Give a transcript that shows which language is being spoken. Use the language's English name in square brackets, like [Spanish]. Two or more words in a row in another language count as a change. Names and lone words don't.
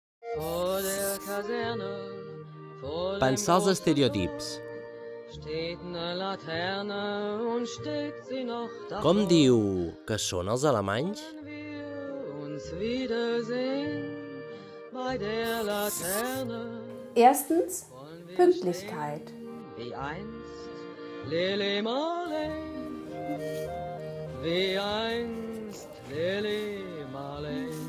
[German] Vor der Kaserne, vor [Catalan] Pensar [German] dem [Catalan] els estereotips. [German] steht eine Laterne und steckt sie noch davor. [Catalan] Com diu que són els alemanys? [German] Wollen wir uns wiedersehen bei der Laterne. Erstens Wollen wir Pünktlichkeit. stehen wie einst Lili Marley, wie einst Lili Marley.